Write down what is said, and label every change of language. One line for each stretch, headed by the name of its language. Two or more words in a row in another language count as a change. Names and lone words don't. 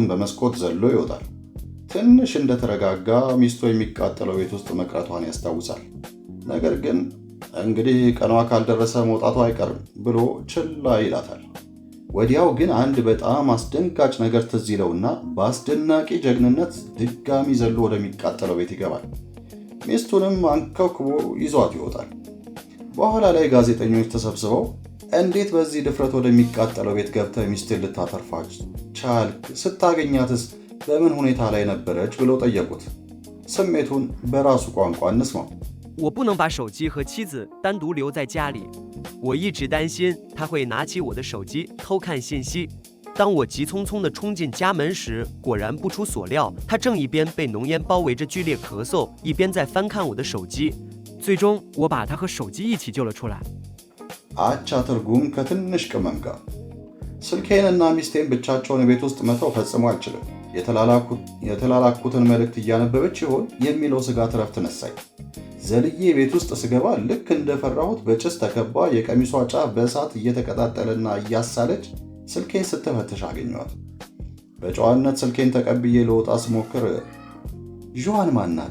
Amharic: በመስኮት ዘሎ ይወጣል። ትንሽ እንደተረጋጋ ሚስቱ የሚቃጠለው ቤት ውስጥ መቅረቷን ያስታውሳል። ነገር ግን እንግዲህ ቀኗ ካልደረሰ መውጣቱ አይቀርም ብሎ ችላ ይላታል። ወዲያው ግን አንድ በጣም አስደንጋጭ ነገር ትዝ ይለውና በአስደናቂ ጀግንነት ድጋሚ ዘሎ ወደሚቃጠለው ቤት ይገባል። ሚስቱንም አንከብክቦ ይዟት ይወጣል። በኋላ ላይ ጋዜጠኞች ተሰብስበው እንዴት በዚህ ድፍረት ወደሚቃጠለው ቤት ገብተህ ሚስትን ልታተርፋች ቻልክ? ስታገኛትስ በምን ሁኔታ ላይ ነበረች? ብለው ጠየቁት። ስሜቱን በራሱ ቋንቋ እንስማው።
Chinese: 我不能把手机和妻子单独留在家里，我一直担心他会拿起我的手机偷看信息。当我急匆匆地冲进家门时，果然不出所料，他正一边被浓烟包围着剧烈咳嗽，一边在翻看我的手机。最终，我把他和手机一起救了出来。
Amharic: አቻ ትርጉም ከትንሽ ቅመም ጋር። ስልኬንና ሚስቴን ብቻቸውን ቤት ውስጥ መተው ፈጽሞ አልችልም። የተላላኩትን መልእክት እያነበበች ይሆን የሚለው ስጋት ረፍት ነሳኝ። ዘልዬ ቤት ውስጥ ስገባ ልክ እንደፈራሁት በጭስ ተከባ የቀሚሷ ጫፍ በእሳት እየተቀጣጠለና እያሳለች ስልኬን ስትፈትሽ አገኘኋት። በጨዋነት ስልኬን ተቀብዬ ለወጣ ስሞክር ዦዋን ማናት?